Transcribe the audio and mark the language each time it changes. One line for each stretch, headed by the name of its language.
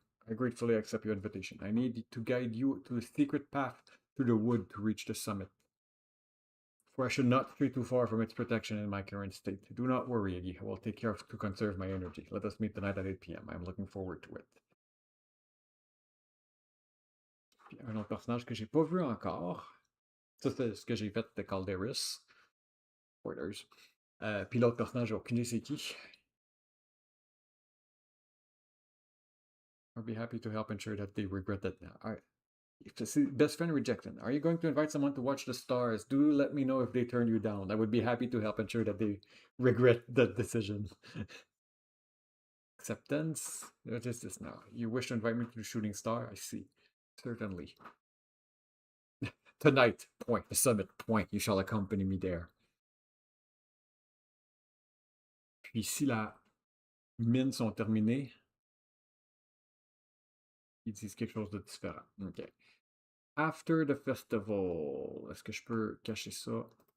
English: I gratefully accept your invitation. I need to guide you to a secret path through the wood to reach the summit. For I should not stray too far from its protection in my current state. Do not worry, Iggy. I will take care to conserve my energy. Let us meet tonight at 8 p.m. I am looking forward to it.
French: Puis un autre personnage que j'ai pas vu encore. Ça, c'est ce que j'ai fait de Calderis. Spoilers. Puis l'autre personnage, j'ai aucune idée c'est qui.
English: I'll be happy to help ensure that they regret that now. Alright. Best friend rejected. Are you going to invite someone to watch the stars? Do let me know if they turn you down. I would be happy to help ensure that they regret that decision. Acceptance. What is this now? You wish to invite me to the shooting star? I see. Certainly. Tonight, point. The summit, point. You shall accompany me there.
French: Puis si la mines sont terminées, ils disent quelque chose de différent. OK.
English: After the festival.
French: Est-ce que je peux cacher ça?